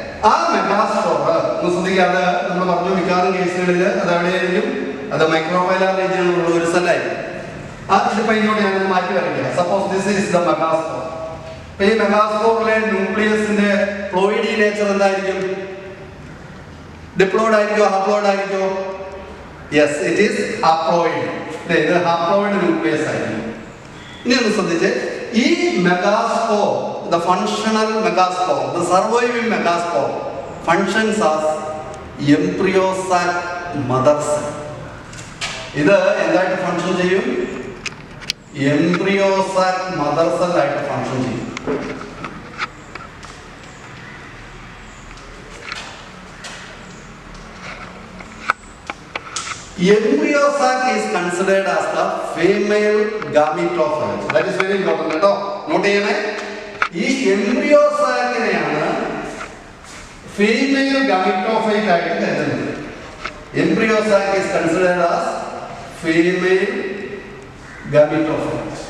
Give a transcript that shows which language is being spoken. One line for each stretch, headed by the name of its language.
Malayalam: ആ മെഗാസ്പോർ ഒന്ന് ശ്രദ്ധിക്കാതെ നമ്മൾ പറഞ്ഞു മിക്കവാറും കേസുകളിൽ അത് എവിടെയായിരിക്കും, അത് മൈക്രോഫൈലാർ റീജിയനിലുള്ള ഒരു സെല്ലായിരിക്കും. ഇതിപ്പോ ഇങ്ങോട്ട് ഞാൻ മാറ്റി വരയ്ക്കാം.
English: Suppose this is the megaspore.
Malayalam: അപ്പൊ ഈ മെഗാസ്പോറിലെ ന്യൂക്ലിയസിന്റെ ഫ്ലൂയിഡി നേച്ചർ എന്തായിരിക്കും? Diploid ആയിരിക്കോ haploid ആയിരിക്കോ?
English: Yes, it is haploid.
Malayalam: ഇത് ഹാപ്ലോയിഡ് ന്യൂക്ലിയസ് ആയിരിക്കും. ഇനി ഒന്ന് ശ്രദ്ധിച്ച്, ഈ megaspore,
English: the functional megaspore, the surviving megaspore functions as embryo sac mother cell.
Malayalam: ഇത് എന്തായിട്ട് ഫങ്ഷൻ ചെയ്യും? എംബ്രിയോ സാക് മദർ സെൽ ആയിട്ട് ഫങ്ഷൻ ചെയ്യും.
English: Embryo sac is considered as the female gametophyte. That is very important
Malayalam: കേട്ടോ, നോട്ട് ചെയ്യണേ. ഈ embryo സാക്കിനെയാണ് female gametophyte ആയിട്ട് കരുതുന്നത്.
English: Embryo sac is considered as female gametophyte.